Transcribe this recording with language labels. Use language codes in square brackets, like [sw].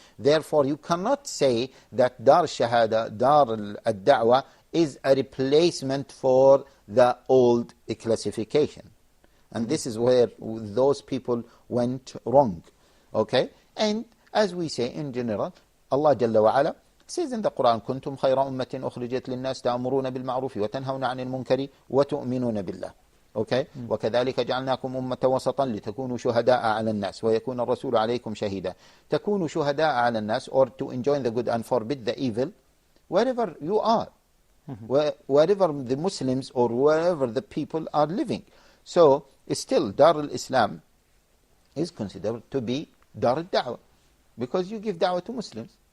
[en] Therefore, you cannot say that Dar Shahada, Dar al-Da'wah is a replacement for the old classification. And this is where those people went wrong. And as we say in general, Allah Jalla wa Ala says in the Quran, [ar] كنتم خير أمة أخرجت للناس تأمرون بالمعروف وتنهون عن المنكر وتؤمنون بالله. وكذلك جعلناكم أمة وسطا لتكونوا شهداء على الناس ويكون الرسول عليكم شهيدا. تكونوا شهداء على الناس, [en] or to enjoin the good and forbid the evil, wherever you are, wherever the Muslims or wherever the people are living. So still Dar al-Islam is considered to be Dar al-Da'wah, because you give da'wah to Muslims.